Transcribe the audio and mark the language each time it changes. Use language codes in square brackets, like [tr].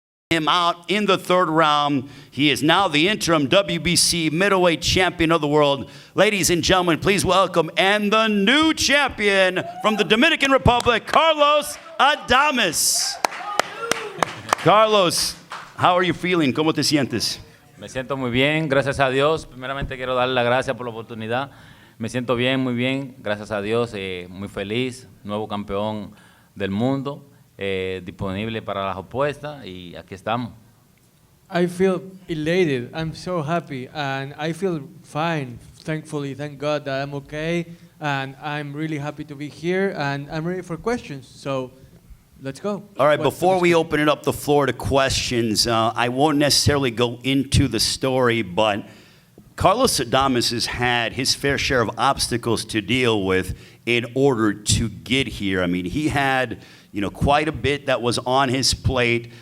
[en] him out in the third round. He is now the interim WBC middleweight champion of the world. Ladies and gentlemen, please welcome and the new champion from the Dominican Republic, Carlos Adames. Carlos, how are you feeling? [es] ¿Cómo te sientes? Me siento muy bien, gracias a Dios. Primeramente quiero darle las gracias por la oportunidad. Me siento bien, muy bien, gracias a Dios, muy feliz, nuevo campeón del mundo. Disponible para las apuestas y aquí estamos. [en] I feel elated. I'm so happy and I feel fine. Thankfully, thank God that I'm okay and I'm really happy to be here and I'm ready for questions. So let's go. All right, before we open it up the floor to questions, I won't necessarily go into the story, but Carlos Adames has had his fair share of obstacles to deal with in order to get here. I mean, he had, quite a bit that was on his plate.